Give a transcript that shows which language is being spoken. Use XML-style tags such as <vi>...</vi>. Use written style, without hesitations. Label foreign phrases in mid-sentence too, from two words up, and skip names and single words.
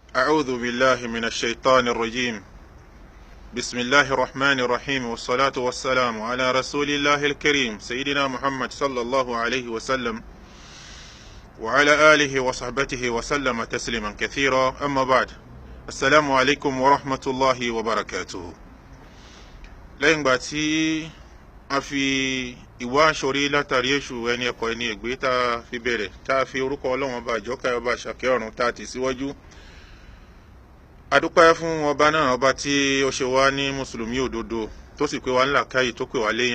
<ar>أعوذ بالله من الشيطان الرجيم بسم الله الرحمن الرحيم والصلاة والسلام على رسول الله الكريم سيدنا محمد صلى الله عليه وسلم وعلى آله وصحبه وسلم تسليما كثيرا أما بعد السلام عليكم ورحمة الله وبركاته.</ar> <yo>lẹ́yìn ìgbà tí a fi ìwà àṣọrí látàrí èṣù ẹni ẹ̀kọ́ ẹni ègbé tá a fi bẹ̀rẹ̀ tá a fi orúkọ ọlọ́run ọba àjọkẹ́ ọba àṣàkẹ́ ọ̀run tá a tì síwájú. A dúpẹ́ fún ọba náà, ọba tí ó ṣe wá ní mùsùlùmí òdodo tó sì pé wá ńlá káyì tó pè wá léèyàn.</yo>